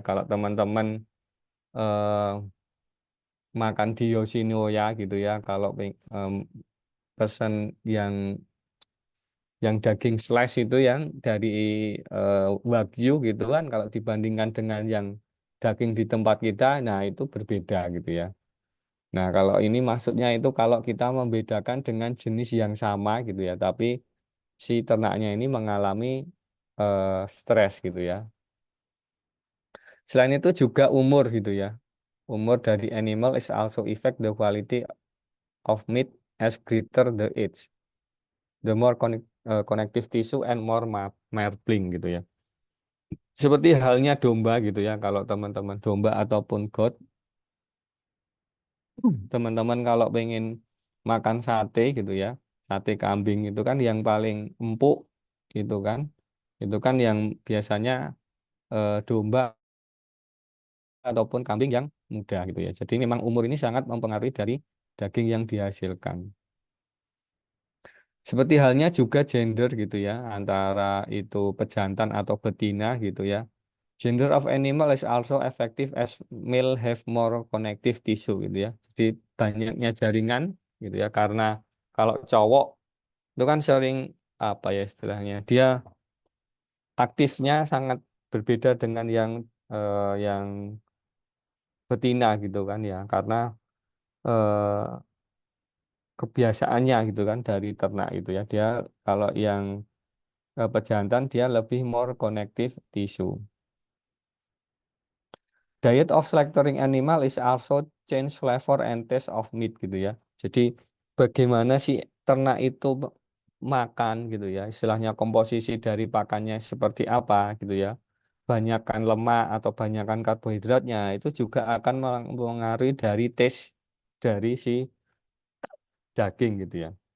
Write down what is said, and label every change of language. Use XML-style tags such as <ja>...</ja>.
<id>Kalau teman-teman eh, makan di Yoshinoya gitu ya, kalau pesan yang daging slice itu yang dari Wagyu gitu kan, kalau dibandingkan dengan yang daging di tempat kita, nah itu berbeda gitu ya. Nah, kalau ini maksudnya itu kalau kita membedakan dengan jenis yang sama gitu ya, tapi si ternaknya ini mengalami stres gitu ya. Selain itu juga umur gitu ya. Umur dari</id> <en>animal is also affect the quality of meat as greater the age. The more connective tissue and more marbling</en> <id>gitu ya. Seperti halnya domba gitu ya. Kalau teman-teman domba ataupun goat, teman-teman kalau pengen makan sate gitu ya, sate kambing itu kan yang paling empuk gitu kan. Itu kan yang biasanya domba ataupun kambing yang muda gitu ya. Jadi memang umur ini sangat mempengaruhi dari daging yang dihasilkan. Seperti halnya juga gender gitu ya, antara itu pejantan atau betina gitu ya.</id> <en>Gender of animal is also effective as male have more connective tissue</en> <id>gitu ya. Jadi banyaknya jaringan gitu ya, karena kalau cowok itu kan sering apa ya istilahnya, dia aktifnya sangat berbeda dengan yang betina gitu kan ya, karena eh, kebiasaannya gitu kan dari ternak itu ya. Dia kalau yang pejantan dia lebih</id> <en>more connective tissue. Diet of slaughtering animal is also change flavor and taste of meat</en> <id>gitu ya. Jadi bagaimana sih ternak itu makan gitu ya. Istilahnya komposisi dari pakannya seperti apa gitu ya. Banyakkan lemak atau banyakkan karbohidratnya itu juga akan mempengaruhi dari taste dari si daging gitu ya.</id>